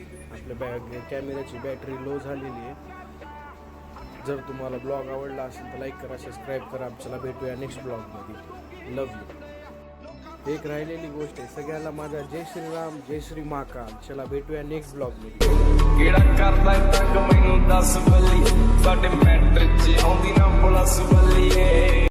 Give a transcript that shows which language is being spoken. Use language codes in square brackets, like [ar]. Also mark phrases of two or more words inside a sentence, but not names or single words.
[mr] आपल्या कॅमेऱ्याची [en] battery low [mr] झालेली आहे. जर तुम्हाला ब्लॉग आवडला असेल तर लाईक करा, सबस्क्राईब करा. चला भेटूया नेक्स्ट ब्लॉगमध्ये. [en] love you. [mr] एक राहिलेली गोष्ट आहे, सगळ्याला माझा जय श्रीराम, जय श्री महाकाल. चला भेटूया नेक्स्ट ब्लॉगमध्ये. [pa] ਕਿਹੜਾ ਕਰਦਾ ਤੰਗ ਮੈਨੂੰ ਦੱਸ ਬੱਲੀ ਸਾਡੇ ਮੈਟਰ 'ਚ ਆਉਂਦੀ ਨਾ ਪੁਲਿਸ ਬੱਲੀਏ